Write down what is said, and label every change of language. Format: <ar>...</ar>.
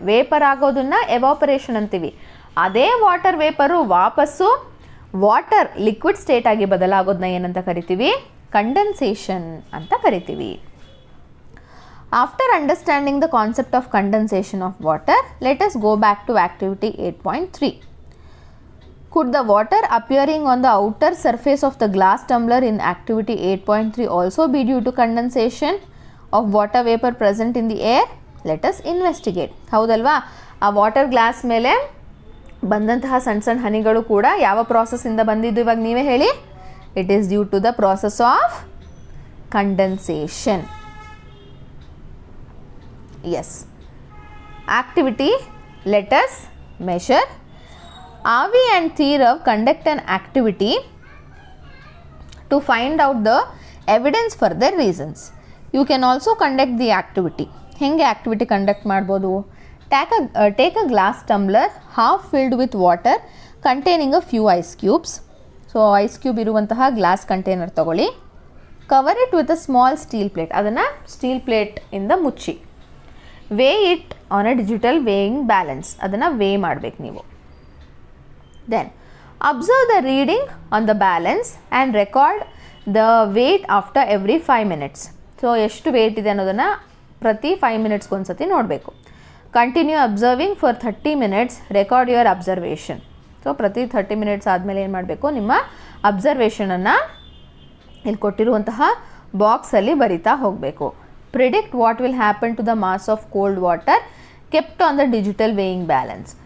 <kn>Vapour ಆಗೋದನ್ನು evaporation ಅಂತೀವಿ. ಅದೇ ವಾಟರ್ ವೇಪರು ವಾಪಸ್ಸು ವಾಟರ್ ಲಿಕ್ವಿಡ್ ಸ್ಟೇಟ್ ಆಗಿ ಬದಲಾಗೋದನ್ನ ಏನಂತ ಕರಿತೀವಿ? ಕಂಡೆನ್ಸೇಷನ್ ಅಂತ ಕರಿತೀವಿ.</kn> <en>After understanding the concept of condensation of water, let us go back to activity 8.3. Could the water appearing on the outer surface of the glass tumbler in activity 8.3 also be due to condensation of water vapor present in the air? Let us investigate.</en> <kn>ಹೌದಲ್ವಾ? ಆ water glass ಮೇಲೆ ಬಂದಂತಹ ಸಣ್ಣ ಸಣ್ಣ ಹನಿಗಳು ಕೂಡ ಯಾವ ಪ್ರಾಸೆಸ್ಸಿಂದ ಬಂದಿದ್ದು ಇವಾಗ ನೀವೇ ಹೇಳಿ?</kn> <en>It is due to the process of condensation. Yes. Activity, let us measure. Avi and Thirav conduct an activity to find out the evidence for their reasons. You can also conduct the activity.</en> <kn>ಹೆಂಗೆ activity conduct ಮಾಡ್ಬೋದು?</kn> <en>Take a glass tumbler half filled with water containing a few ice cubes.</en> <kn>So ice cube ಇರುವಂತಹ glass container ತಗೊಳ್ಳಿ.</kn> <en>Cover it with a small steel plate.</en> <kn>ಅದನ್ನು steel plate ಇಂದ ಮುಚ್ಚಿ.</kn> <en>weigh it on a digital weighing balance.</en> <kn>ಅದನ್ನು weigh ಮಾಡಬೇಕು ನೀವು.</kn> <en>Then observe the reading on the balance and record the weight after every 5 minutes.</en> <kn>So ಎಷ್ಟು wait ಇದೆ ಅನ್ನೋದನ್ನು ಪ್ರತಿ 5 ಮಿನಿಟ್ಸ್ಗೆ ಒಂದ್ಸತಿ ನೋಡಬೇಕು.</kn> <en>Continue observing for 30 minutes. Record your observation.</en> <kn>So ಪ್ರತಿ 30 minutes ಆದಮೇಲೆ ಏನು ಮಾಡಬೇಕು? ನಿಮ್ಮ ಅಬ್ಸರ್ವೇಷನನ್ನು ಇಲ್ಲಿ ಕೊಟ್ಟಿರುವಂತಹ ಬಾಕ್ಸಲ್ಲಿ ಬರಿತಾ ಹೋಗಬೇಕು.</kn> <en>Predict what will happen to the mass of cold water kept on the digital weighing balance.</en>